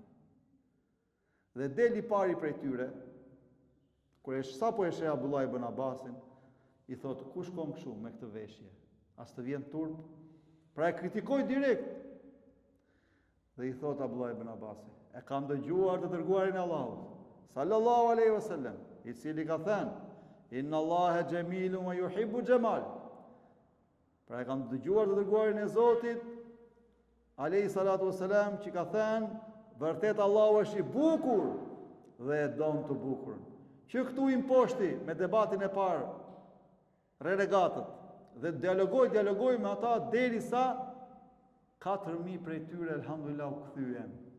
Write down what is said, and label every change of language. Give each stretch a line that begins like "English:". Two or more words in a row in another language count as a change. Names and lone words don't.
Albanian: Dhe deli pari prej tyre, kur sapo e sheh Abdullah ibn Abasin, i thot, ku shkon kështu me këtë veshje? As të vjen turp? Pra e kritikoi direkt. Dhe i thot Abdullah ibn Abasi, e kam dëgjuar të dërguarin e Allahut,
Arabic: صلى الله عليه وسلم,
Albanian: i cili ka thënë,
Arabic: إن الله جميل ويحب الجمال.
Albanian: Pra e kam dëgjuar të dërguarin e Zotit,
Arabic: عليه الصلاة والسلام,
Albanian: që ka thënë, vërtet Allahu është i bukur dhe e don të bukurën. Që këtu imposhti me debatin e parë, renegatët, dhe dialogoj me ata derisa 4.000 prej tyre, elhamdulillah, u kthyen.